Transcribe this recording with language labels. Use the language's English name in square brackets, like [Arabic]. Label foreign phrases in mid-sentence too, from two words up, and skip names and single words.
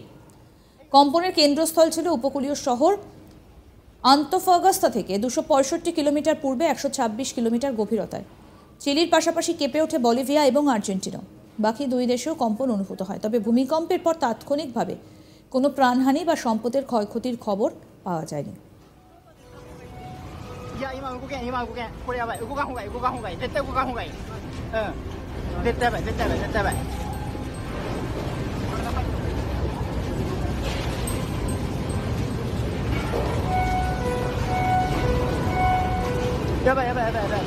[Bangla] কম্পনের কেন্দ্রস্থল ছিল উপকূলীয় শহর আন্তফাগাস্তা থেকে ২৬৫ কিলোমিটার পূর্বে ১২৬ কিলোমিটার গভীরতায়। চিলির পাশাপাশি কেঁপে ওঠে বলিভিয়া এবং আর্জেন্টিনা। বাকি দুই দেশেও কম্পন অনুভূত হয়, তবে ভূমিকম্পের পর তাৎক্ষণিকভাবে কোনো প্রাণহানি বা সম্পদের ক্ষয়ক্ষতির খবর পাওয়া যায়নি। [Japanese] いや、今動けん、今動けん。これやばい。動かんほうがいい、動かんほうがいい。絶対動かんほうがいい。うん。絶対やばい、絶対やばい、絶対やばい。やばいやばいやばいやばいやばい。